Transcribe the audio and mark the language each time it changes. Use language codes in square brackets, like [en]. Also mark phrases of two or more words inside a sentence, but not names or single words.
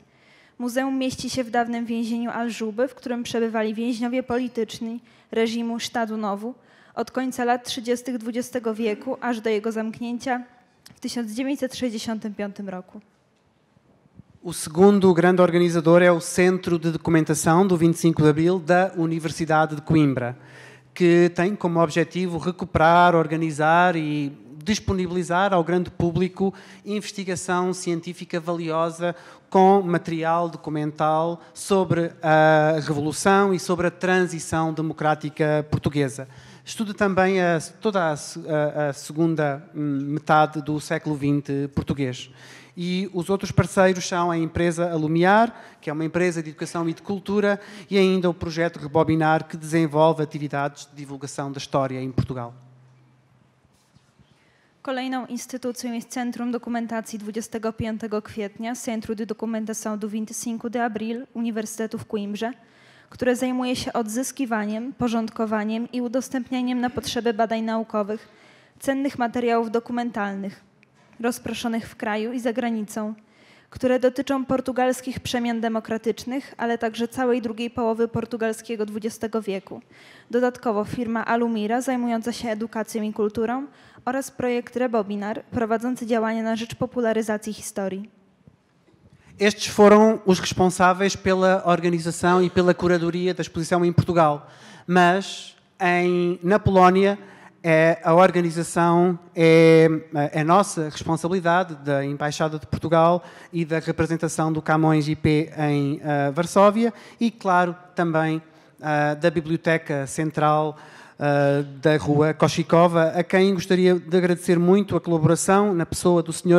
[pl] Muzeum mieści się w dawnym więzieniu Aljube, w którym przebywali więźniowie polityczni reżimu Estado Novo od końca lat 30. XX wieku aż do jego zamknięcia w 1965 roku. [pt] O segundo grande organizador é o Centro de Documentação do 25 de Abril da Universidade de Coimbra, que tem como objetivo recuperar, organizar e disponibilizar ao grande público investigação científica valiosa com material documental sobre a Revolução e sobre a transição democrática portuguesa. Estuda também toda a segunda metade do século XX português. E os outros parceiros são a empresa Alumiar, que é uma empresa de educação i de cultura, e ainda o projeto Rebobinar, que desenvolve atividades de divulgação da história em Portugal. [pl] Kolejną instytucją jest Centrum Dokumentacji 25 kwietnia, Centro de Documentação do 25 de Abril Uniwersytetu w Coimbrze, które zajmuje się odzyskiwaniem, porządkowaniem i udostępnianiem na potrzeby badań naukowych cennych materiałów dokumentalnych, rozproszonych w kraju i za granicą, które dotyczą portugalskich przemian demokratycznych, ale także całej drugiej połowy portugalskiego XX wieku. Dodatkowo firma Alumira zajmująca się edukacją i kulturą oraz projekt Rebobinar prowadzący działania na rzecz popularyzacji historii. [pt] Estes foram os responsáveis pela organização e pela curadoria da exposição em Portugal, mas na Polónia a organização é nossa responsabilidade, da Embaixada de Portugal e da representação do Camões IP em Varsóvia e, claro, também da Biblioteca Central da Rua Koshikova, a quem gostaria de agradecer muito a colaboração na pessoa do Sr.